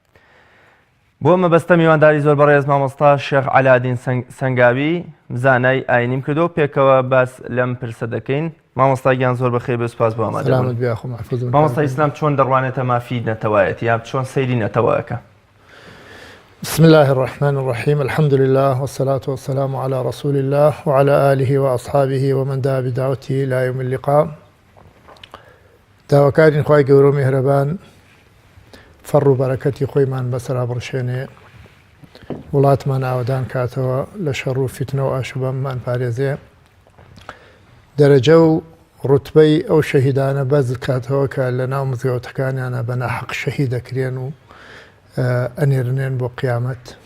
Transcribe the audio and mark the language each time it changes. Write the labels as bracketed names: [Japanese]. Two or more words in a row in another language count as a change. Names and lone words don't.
[Central Kurdish] بۆ مەبەستە میوانداری زۆر بەڕێز مامۆستا شێخ عەلادین سەنگاوی زانای ئاینیم کردو پێکەوە باس لەم پرسە دەکەین. مامۆستا گیان زۆر بەخێر بێ، سوپاس بۆ ئامادەبوون. مامۆستا ئیسلام چۆن دەڕوانێتە مافی نەتەوایەتی یا چۆن سەیری نەتەوەیەکە؟ [Arabic] بسم الله الرحمن الرحيم الحمد لله والصلاة والسلام على رسول الله وعلى آله وأصحابه ومن دعا بدعوته إلى يوم اللقاء. [Central Kurdish] داواکارین خوای گەورە و میهرەبان فەڕ و بەرەکەتی خۆیمان بەسەرا بڕشێنێ، وڵاتمان ئاوادان کاتەوە لە شەڕ و فیتنە و ئاشوبەممان پارێزێ، دەرەجە و ڕوتبەی ئەو شەهیدانە بەز کاتەوە کە لە ناو مزگەوتەکانیانە بە ناحەق شەهید دەکرێن و ئەنێرنێن بۆ قیامەت.